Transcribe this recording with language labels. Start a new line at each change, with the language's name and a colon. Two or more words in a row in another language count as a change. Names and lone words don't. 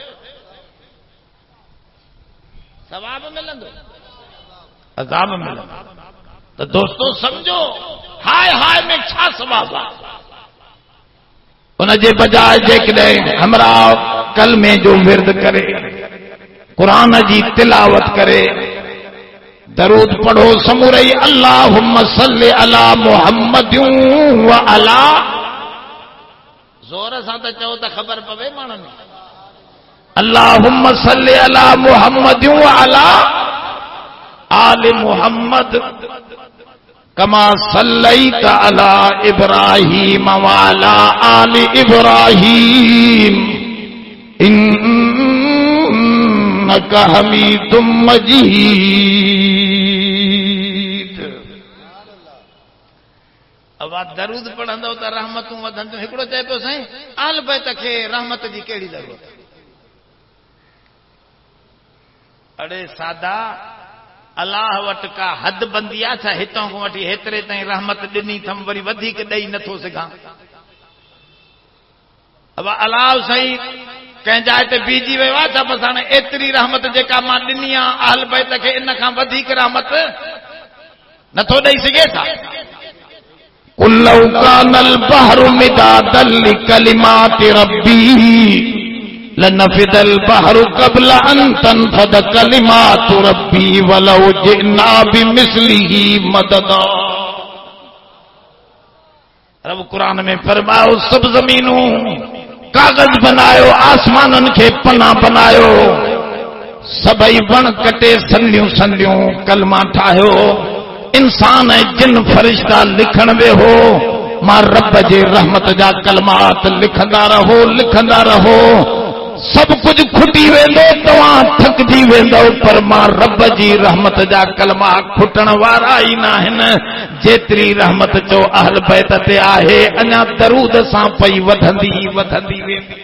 Sindhi: सवाब मिलंदो अज़ाब मिलंदो त दोस्तो समझो हाय हाय में छा सवाब आहे उनजे बजाय जेकॾहिं हमरा कलमे जो विर्द करे कुरान जी तिलावत करे दरूद पढ़ो समूरई
Arabic: اللهم صل على محمد وعلى
Sindhi: जोर सां त चओ त ख़बर पवे माण्हुनि
Arabic: اللهم صل على محمد وعلى آل محمد كما صليت على إبراهيم وعلى آل إبراهيم إنك حميد مجيد.
Sindhi: अब दरूद पढ़ंदो त रहमतूं वधंदियूं हिकिड़ो चए पियो साईं आल बैत खे रहमत जी कहिड़ी ज़रूरत अड़े सादा अलाह वटि का हद बंदी आहे छा हितां खां वठी हेतिरे ताईं रहमत ॾिनी अथमि वरी वधीक ॾेई नथो सघां अब अलाह साईं कंहिं जाइ ते बीजी वियो आहे छा बसि हाणे एतिरी रहमत जेका मां ॾिनी आहे अहल बैत खे इन खां वधीक रहमत नथो ॾेई सघे छा
Arabic: قل لو كان البحر مدادا لكلمات ربي لنفد البحر قبل أن تنفد كلمات ربي ولو جئنا بمثله مددا.
Sindhi: रब कुरान में फरमायो सब ज़मीनूं कागज बनायो आसमानन के पना बनायो सबई वण कटे संदियूं संदियूं कलमा ठाहियो इंसान ऐं जिन फरिश्ता लिखण वेहो मां रब जे रहमत जा कलमात लिखंदा रहो सब कुछ खुटी वेंदो तव्हां थकजी वेंदो पर मां रब जी रहमत जा कलमा खुटण वारा ई न आहिनि जेतिरी रहमत जो अहल बैत ते आहे अञा दरूद सां पई वधंदी वेंदी